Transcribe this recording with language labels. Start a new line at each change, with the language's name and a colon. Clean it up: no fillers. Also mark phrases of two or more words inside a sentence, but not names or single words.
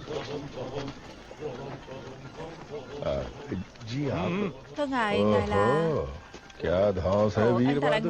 Hindi: जी आप?
Vietnamese: Thưa ngài, ngài là...
Hindi: क्या धौंस है
Vietnamese: Ồ,
Hindi: वीर
Vietnamese: anh ta Anh